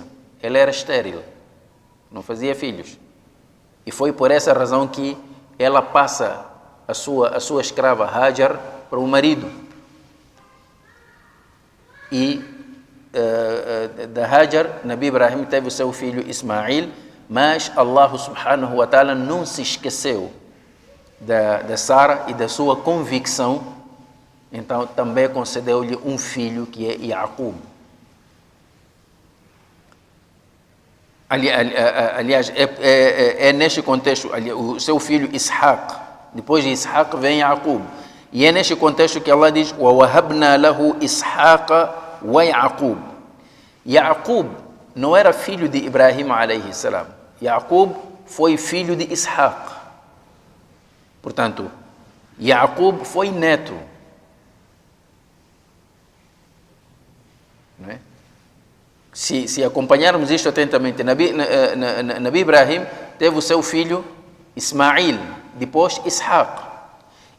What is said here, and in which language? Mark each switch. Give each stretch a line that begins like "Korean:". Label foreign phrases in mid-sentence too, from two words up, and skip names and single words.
Portuguese: Ela era estéril, não fazia filhos. E foi por essa razão que ela passa a sua escrava Hajar para o marido. E da Hajar, Nabi Ibrahim teve o seu filho Ismail, mas Allah
Arabic: سبحانه وتعالى
Portuguese: não se esqueceu da Sara e da sua convicção, então também concedeu-lhe um filho que é Yaqub. Aliás, é neste contexto, o seu filho Ishaq. Depois de Ishaq vem Yaqub. E é neste contexto que Allah diz:
Arabic: وَوَهَبْنَا لَهُ إِسْحَاقَ وَيَعْقُوبَ.
Portuguese: Yaqub não era filho de Ibrahim
Arabic: عليه السلام.
Portuguese: Yaqub foi filho de Ishaq. Portanto, Yaqub foi neto. Não é? Se acompanharmos isto atentamente, Nabi Ibrahim teve o seu filho Ismail, depois Ishaq.